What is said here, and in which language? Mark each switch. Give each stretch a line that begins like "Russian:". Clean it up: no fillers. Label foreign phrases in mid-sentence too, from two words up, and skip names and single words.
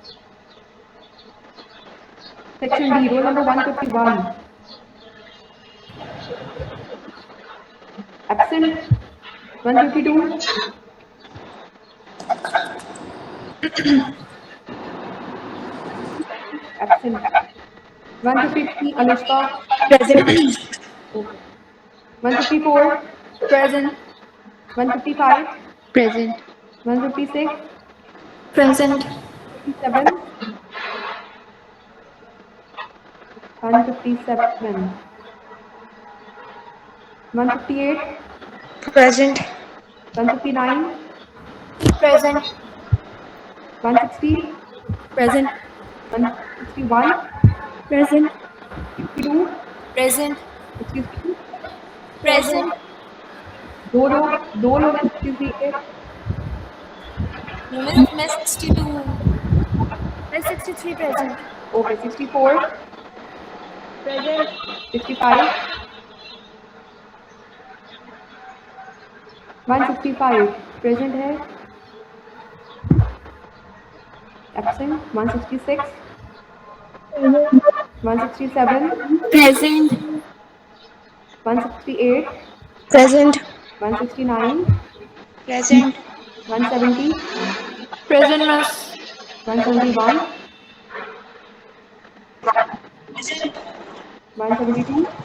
English: Section D, roll number 151. Absent 152. Absent 153. Anushka. Present. Okay. 154. Present. 155. Present. 156. Present. 57. 157. 158. Present. 159. Present. 160. Present. 161. Present. 62. Present. 63. Present.
Hindi: दो लोग हैं 63 के। मैं 62. मैं 63 present.
English: ओके 64. Present.
Hindi: 65. 165 प्रेजेंट है।
English: एब्सेंट 166. 167. Present. 168. Present. 169. Present. 170. Present miss. 171. 172.